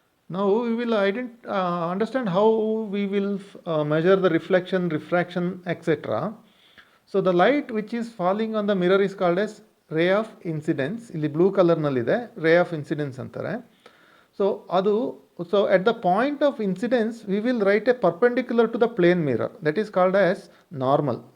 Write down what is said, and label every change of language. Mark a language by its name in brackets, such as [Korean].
[English] Now we will understand how we will measure the reflection, refraction, etc. So the light which is falling on the mirror is called as ray of incidence. [Kannada] ಇಲ್ಲಿ blue ಕಲರ್ನಲ್ಲಿದೆ, ray of incidence ಅಂತಾರೆ. [English] So ಅದು so at the point of incidence we will write a perpendicular to the plane mirror, that is called as normal.